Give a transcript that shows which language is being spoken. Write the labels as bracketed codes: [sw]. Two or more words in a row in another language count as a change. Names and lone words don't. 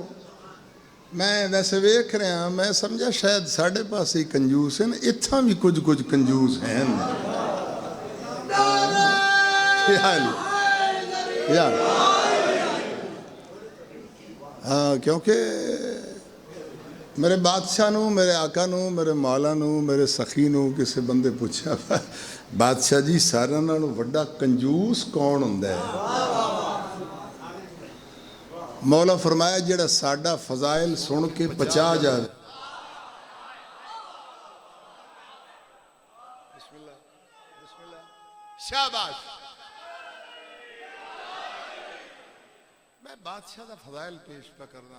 [pa] میں ویسے ویکھ رہا ہوں, میں سمجھا شاید ساڑھے پاس ہی کنجوس ہیں, اتھاں بھی کچھ کنجوس ہیں. ہاں, کیونکہ میرے بادشاہ نو, میرے آقا نو, میرے مولا نو, میرے سخی نو کسی بندے پوچھا بادشاہ جی سارا نالوں وڈا کنجوس کون ہوندا ہے؟ مولا فرمایا جڑا ساڈا فضائل سن کے پچا جائے. [ar] بسم اللہ بسم اللہ. [pa] شاباش. میں بادشاہ دا فضائل پیش پہ کرنا.